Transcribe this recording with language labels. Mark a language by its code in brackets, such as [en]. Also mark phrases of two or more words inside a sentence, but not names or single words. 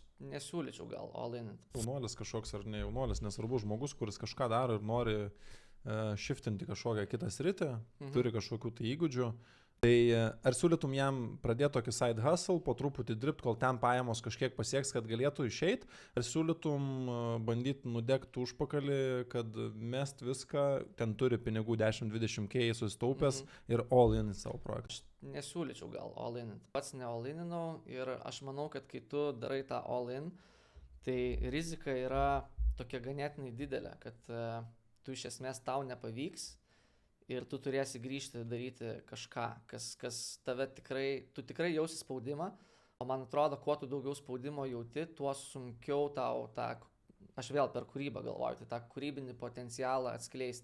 [lt] nesiūlyčiau gal all-in. Jaunuolis kažkoks ar ne jaunuolis, nesvarbu žmogus, kuris kažką daro ir nori shiftinti kažkokią kitą sritį, turi kažkokių tai įgūdžių. Tai ar siūlytum jam pradėti tokį [en] side hustle, [lt] po truputį dirbti, kol ten pajamos kažkiek pasieks, kad galėtų išeiti, ar siūlytum bandyti nudegti užpakalį, kad mest viską, ten turi pinigų 10-20k susitaupęs ir all-in į savo projektą? Nesiūlyčiau gal all-in. Pats ne all-ininau ir aš manau, kad kai tu darai tą all-in, tai rizika yra tokia ganėtinai didelė, kad tu iš esmės tau nepavyks ir tu turėsi grįžti daryti kažką, kas tave tu tikrai jausi spaudimą, o man atrodo, kuo tu daugiau spaudimo jauti, tuo sunkiau tau aš vėl per kūrybą galvoju, tai tą kūrybinį potencialą atskleisti.